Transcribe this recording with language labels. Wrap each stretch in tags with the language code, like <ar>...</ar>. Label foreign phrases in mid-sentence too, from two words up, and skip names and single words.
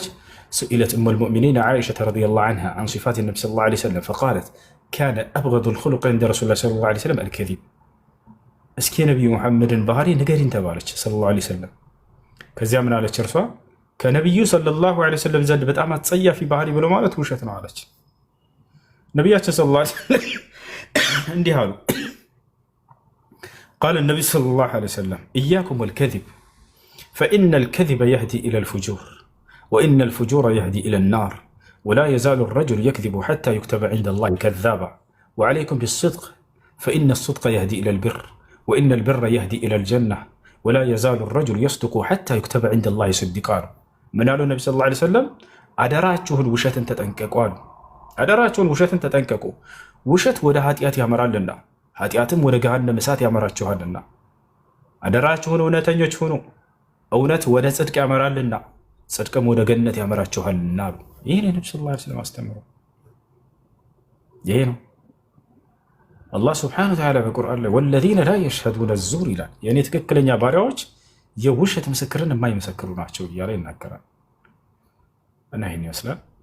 <ar>سئلت أم المؤمنين عائشة رضي الله عنها عن صفات النبي صلى الله عليه وسلم فقالت كان أبغض الخلق عند رسول الله صلى الله عليه وسلم الكذب።</ar> <am>እስኪ የነቢዩ ሙሐመድን ባህሪ ንገሪን ተባለች</am> <ar>صلى الله عليه وسلم።</ar> <am>ከዚያ ምን አለች እርሷ? ከነቢዩ</am> <ar>صلى الله عليه وسلم</ar> <am>ዘንድ በጣም አጸያፊ ባህሪ ብሎ ማለት ውሸት ነው አለች። ነቢያችን</am> <ar>صلى الله عليه وسلم</ar> <am>እንዲህ አሉ።</am> <ar>قال النبي صلى الله عليه وسلم إياكم والكذب فإن الكذب يهدي إلى الفجور وإن الفجور يهدي إلى النار ولا يزال الرجل يكذب حتى يكتب عند الله كذابا وعليكم بالصدق فإن الصدق يهدي إلى البر وإن البر يهدي إلى الجنة ولا يزال الرجل يصدق حتى يكتب عند الله صديقا</ar> <am>አሉ። ምን አሉ ነቢ</am> <ar>صلى الله عليه وسلم?</ar> <am>አደራችሁን ውሸትን ተጠንቀቁ አሉ። አደራችሁን ውሸትን ተጠንቀቁ። ውሸት ወደ ኃጢአት ያመራልና ኃጢአትም ወደ ገሃነመ እሳት ያመራችኋልና አደራችሁን እውነተኞች ሁኑ። እውነት ወደ ጽድቅ ያመራልና ጽድቅም ወደ ገነት ያመራችኋልና አሉ። ይህ ነው ነቢ</am> <ar>صلى الله عليه وسلم</ar> <am>አስተምሮ። ይሄ ነው አላህ</am> <ar>سبحانه وتعالى</ar> <am>በቁርአን ላይ</am> <ar>والذين لا يشهدون الزور</ar> <am>ይላል። የእኔ ትክክለኛ ባሪያዎች የውሸት ምስክርን የማይመሰክሩ ናቸው እያለ ይናገራል። እና ይህን ይመስላል።</am>